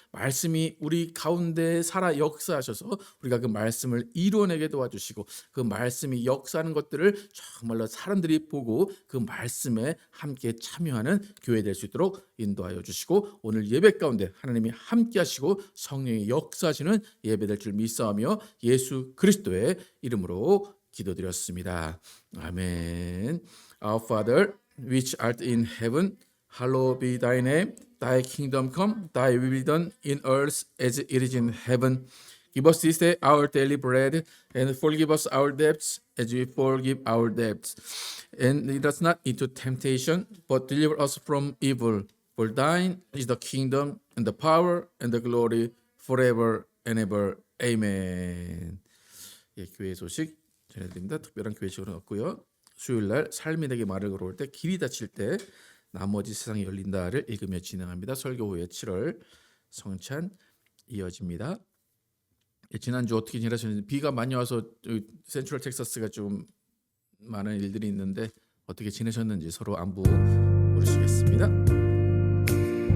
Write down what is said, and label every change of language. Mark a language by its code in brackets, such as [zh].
[ko] 말씀이 우리 가운데 살아 역사하셔서 우리가 그 말씀을 이루어내게 도와주시고 그 말씀이 역사하는 것들을 정말로 사람들이 보고 그 말씀에 함께 참여하는 교회 될 수 있도록 인도하여 주시고 오늘 예배 가운데 하나님이 함께 하시고 성령이 역사하시는 예배 될 줄 믿사오며 예수 그리스도의 이름으로 기도드렸습니다. 아멘. [en] Our Father, which art in heaven, hallowed be thy name. Thy kingdom come, thy will be done in earth as it is in heaven. Give us this day our daily bread, and forgive us our debts as we forgive our debts. And lead us not into temptation, but deliver us from evil. For thine is the kingdom, and the power, and the glory, forever and ever. Amen. [ko] 예, 교회 소식 전해드립니다. 특별한 교회 시간은 없고요. 수요일날 삶이 내게 말을 걸어올 때 길이 닫힐 때 나머지 세상이 열린다를 읽으며 진행합니다. 설교 후에 7월 성찬 이어집니다. 예, 지난주 어떻게 지내셨는지 비가 많이 와서 센트럴 텍사스가 좀 많은 일들이 있는데 어떻게 지내셨는지 서로 안부 물으시겠습니다.